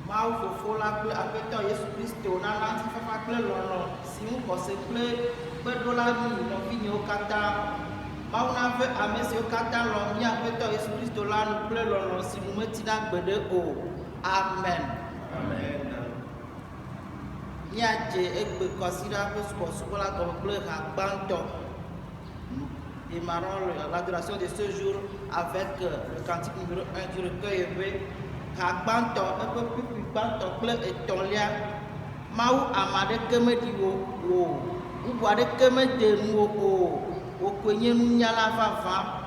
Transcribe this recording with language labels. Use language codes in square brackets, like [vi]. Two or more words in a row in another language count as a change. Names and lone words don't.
[ee] Mau fofo la kple aƒetɔ Yesu Kristo nana ŋutifafa kple lɔlɔ si ŋu xɔse kple kpeɖola mi nɔvinyewo katã. Mawu nave ame siwo katã lɔ mía aƒetɔ Yesu Kristo la nu kple lɔlɔ si nu metina gbeɖe o. Amen. Amen. Míadze egbe kɔsiɖa ƒe subɔsubɔ la gɔme kple ha gbãtɔ. [fr] Démarrons l'adoration de ce jour avec le cantique numéro 1 du recueil élevé. [ee] Hagbãtɔ eƒe ƒiƒi gbãtɔ kple etɔ̃lia. Mawu ame aɖeke meɖi wo o, bubu aɖeke mede nu wo o, wokoe nye nunyala vavã.